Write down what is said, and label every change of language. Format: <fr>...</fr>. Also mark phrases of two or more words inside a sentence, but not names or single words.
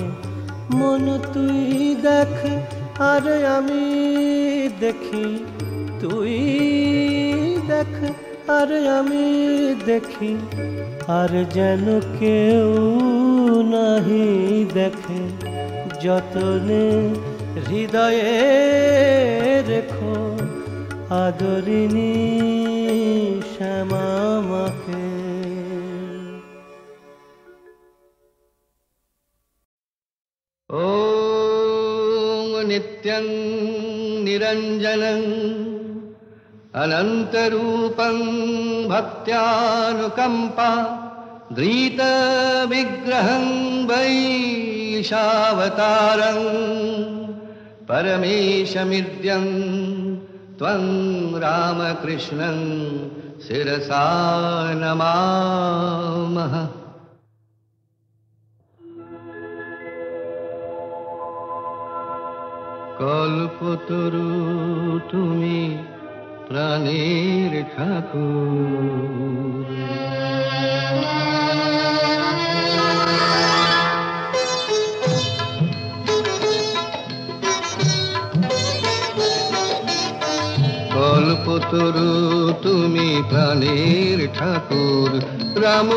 <bn>মন তুই দেখ আর আমি দেখি, তুই দেখ আর আমি দেখি, আর যেন কেউ নাহি দেখে। যতনে হৃদয়ে রেখো আদরিণী শ্যামাকে।</bn> <sa>ॐ नित्यं निरञ्जनं अनन्तरूपं भक्त्यानुकम्पा धृतविग्रहं वैशावतारं परमेशमिद्यं त्वं रामकृष्णं शिरसा नमामः।</sa> <bn>কল্পতরু তুমি প্রাণের ঠাকুর, কল্পতরু তুমি প্রাণের ঠাকুর।</bn>